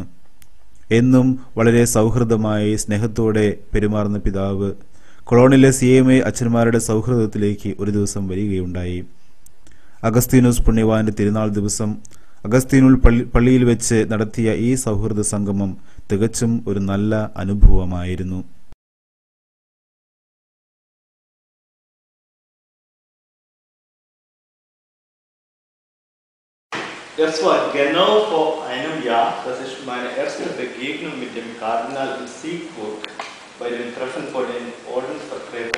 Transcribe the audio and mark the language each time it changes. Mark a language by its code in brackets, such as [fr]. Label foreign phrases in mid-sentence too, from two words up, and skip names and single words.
[ml] എന്നും വളരെ സൗഹൃദമായി സ്നേഹത്തോടെ പെരുമാറുന്ന പിതാവ് കൊളോണിലെ CMI അച്ഛന്മാരുടെ സൗഹൃദത്തിലേക്ക് ഒരു ദിവസം വരികയുണ്ടായി. അഗസ്തീനോസ് പുണ്യവാന്റെ തിരുനാൾ ദിവസം അഗസ്തീനുൽ പള്ളിയിൽ വെച്ച് നടത്തിയ ഈ സൗഹൃദ സംഗമം തികച്ചും ഒരു നല്ല അനുഭവമായിരുന്നു. [de] Das war genau vor einem Jahr, das ist meine erste Begegnung mit dem Kardinal in Siegburg bei dem Treffen von den Ordensvertretern.